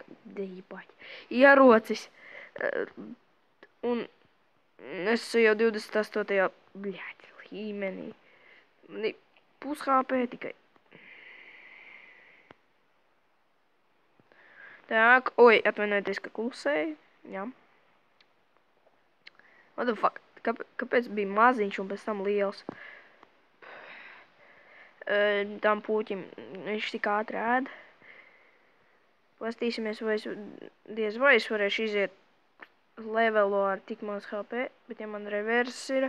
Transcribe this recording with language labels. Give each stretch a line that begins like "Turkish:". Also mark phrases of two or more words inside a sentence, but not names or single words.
Latvian: ierocis. Un es jau 28. līmenī. Man ir pus HP tikai. Tak, atvainojieties, ka klusēju. Jā.
English: What the fuck?
Latvian: Kāpēc bija maziņš un pēc tam liels? Tam pūķim viņš tik ātri ēd. Pastīsimies, vai es varēšu iziet levelo ar tik maz HP, bet ja man reverses ir...